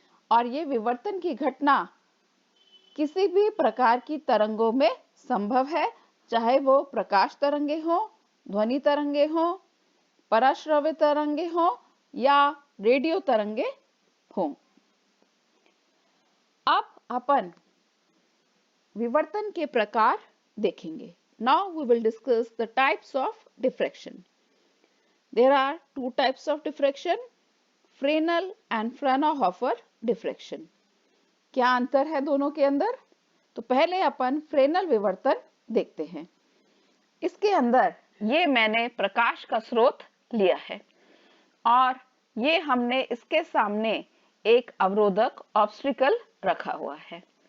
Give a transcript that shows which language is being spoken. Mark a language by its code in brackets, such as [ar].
[hi] और ये विवर्तन की घटना किसी भी प्रकार की तरंगों में संभव है, चाहे वो प्रकाश तरंगे हो, ध्वनि तरंगे हो, पराश्रव्य तरंगे हो या रेडियो तरंगे हो। अब अपन विवर्तन के प्रकार देखेंगे। [en] Now we will discuss the types of diffraction. There are two types of diffraction, Fresnel and Fraunhofer diffraction. [hi] क्या अंतर है दोनों के अंदर? तो पहले अपन फ्रेनल विवर्तन देखते हैं। इसके अंदर ये मैंने प्रकाश का स्रोत लिया है और ये हमने इसके सामने एक अवरोधक ऑब्स्टिकल रखा हुआ है।